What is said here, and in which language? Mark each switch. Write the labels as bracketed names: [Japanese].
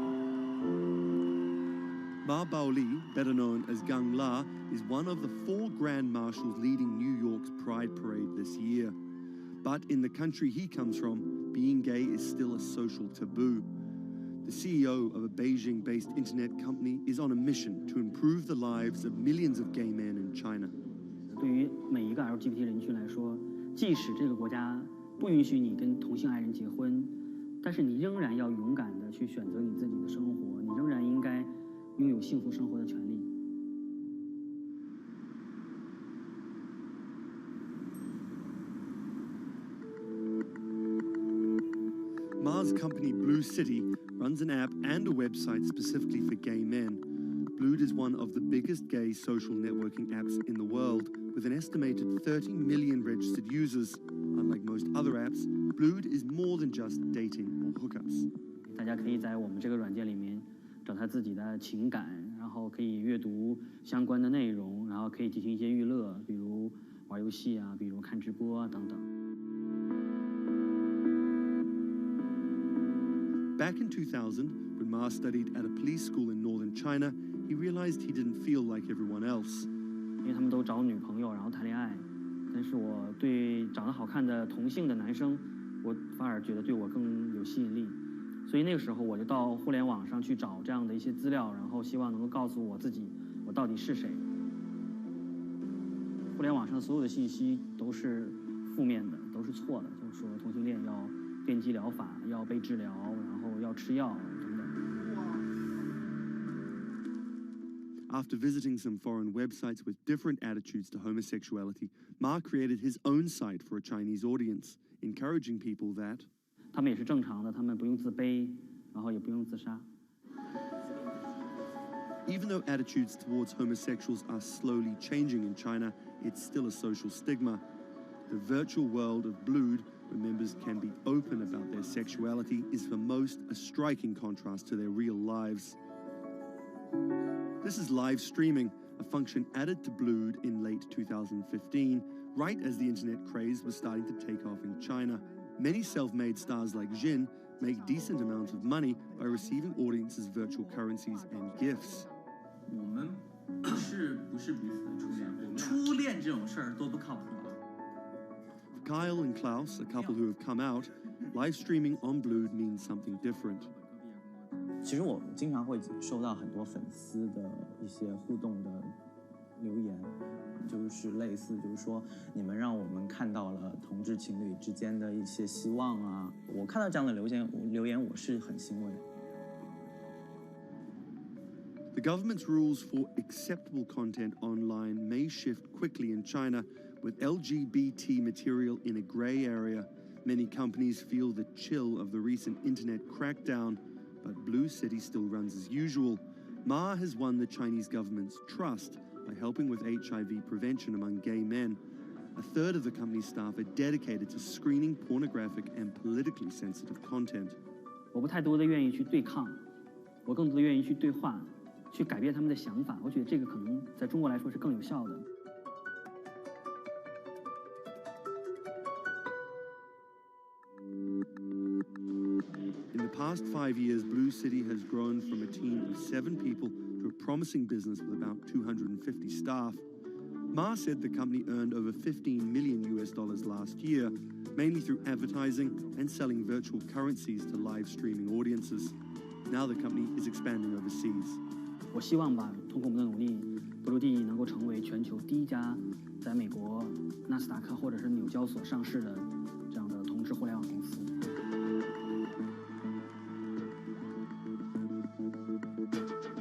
[English] Ma Baoli, better known as Gang La, is one of the 4 Grand Marshals leading New York's Pride Parade this year. But in the country he comes from, being gay is still a social taboo. The CEO of a Beijing-based internet company is on a mission to improve the lives of millions of gay men in China. [Chinese] 对于每一个 LGBT 人群来说，即使这个国家不允许你跟同性爱人结婚，但是你仍然要勇敢地去选择你自己的生活，你仍然应该拥有幸福生活的权利。 [English] Ma's company Blue City runs an app and a website specifically for gay men. Blued is one of the biggest gay social networking apps in the world, with an estimated 30 million registered users. Unlike most other apps, Blued is more than just dating or hookups. [Chinese] 大家可以在我们这个软件里面找他自己的情感，然后可以阅读相关的内容，然后可以进行一些娱乐，比如玩游戏啊，比如看直播啊等等。 [English] Back in 2000, when Ma studied at a police school in northern China, he realized he didn't feel like everyone else. [Chinese] 因为他们都找女朋友，然后谈恋爱，但是我对长得好看的同性的男生，我反而觉得对我更有吸引力。所以那个时候我就到互联网上去找这样的一些资料，然后希望能够告诉我自己我到底是谁。互联网上所有的信息都是负面的，都是错的，就是说同性恋要电击疗法，要被治疗，然后要吃药等等。 [English] After visiting some foreign websites with different attitudes to homosexuality, Ma created his own site for a Chinese audience, encouraging people that [Chinese] 他们也是正常的，他们不用自卑，然后也不用自杀。 [English] even though attitudes towards homosexuals are slowly changing in China, it's still a social stigma. The virtual world of Blued, where members can be open about their sexuality, is for most a striking contrast to their real lives. This is live streaming, a function added to Blued in late 2015, right as the internet craze was starting to take off in China. Many self-made stars like Jin make decent amounts of money by receiving audiences virtual currencies and gifts. [Chinese] 我们不是彼此的初恋，初恋这种事儿多不靠谱啊。 [English] For Kyle and Klaus, a couple who have come out, live streaming on Blued means something different. [Chinese] 其实我经常会收到很多粉丝的一些互动的留言，就是类似，就是说你们让我们看到了同志情侣之间的一些希望啊。我看到这样的留言，我是很欣慰。 [English] The government's rules for acceptable content online may shift quickly in China, with LGBT material in a grey area. Many companies feel the chill of the recent internet crackdown, but Blue City still runs as usual. Ma has won the Chinese government's trust by helping with HIV prevention among gay men. A third of the company's staff are dedicated to screening pornographic and politically sensitive content. [Chinese] 我不太多的愿意去对抗，我更多的愿意去对话。去改变他们的想法，我觉得这个可能在中国来说是更有效的。 [English] In the past 5 years, Blue City has grown from a team of 7 people to a promising business with about 250 staff. Ma said the company earned over $15 million last year, mainly through advertising and selling virtual currencies to live streaming audiences. Now the company is expanding overseas. [Chinese] 我希望吧，通过我们的努力，Blued能够成为全球第一家在美国纳斯达克或者是纽交所上市的这样的同质互联网公司。